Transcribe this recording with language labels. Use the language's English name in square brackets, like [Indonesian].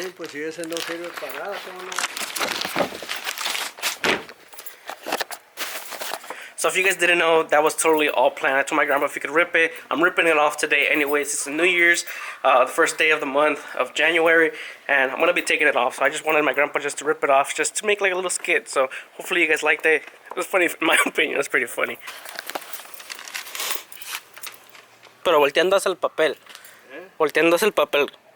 [Spanish] Pues si ese no sirve para nada, ¿cómo no? [English] So if you guys didn't know, that was totally all planned. I told my grandma if he could rip it. I'm ripping it off today anyways. It's New Year's, the first day of the month of January, and I'm going to be taking it off. So I just wanted my grandpa just to rip it off, just to make like a little skit. So hopefully you guys liked it. It was funny, in my opinion. It was pretty funny. [Spanish] Pero volteando hacia el papel. Volteando hacia el papel.